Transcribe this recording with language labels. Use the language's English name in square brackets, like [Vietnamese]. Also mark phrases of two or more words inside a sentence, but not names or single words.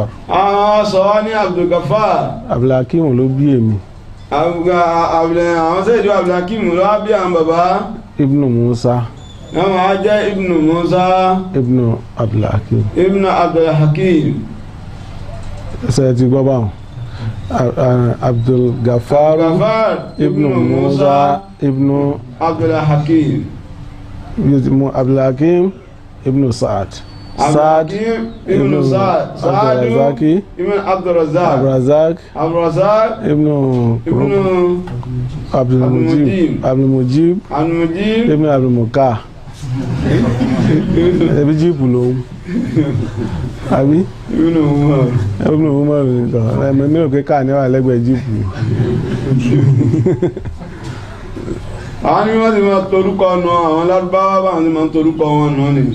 [Yoruba] àwọn sọ wá ní Abdul Gafar. Abdulhakeem ló bí èmi. àwọn sẹ́yìn Abdulhakeem ló wá bí àwọn bàbá. Ibnu Musa. wọ́n máa jẹ́ Ibnu Musa. Ibnu Abdulhakeem. Ibnu Abdulhakeem. ṣe ti gbọ́ báwọn Abdul Gafar ibn Musa ibn Abdul Hakim ibn Saad ibn Saad ibn Abdul Razak ibn Abdul Mujib ibn Abdul Muka ẹbí jíìpù lòun àbí ibn Umar nìkan ẹ̀mí mi ò kéka ní wà lẹ́gbẹ̀ẹ́ jíìpù. àwọn ni wọ́n ti máa torúkọ nù àwọn lárúbáwá báwọn ti máa torúkọ wọn nù ni.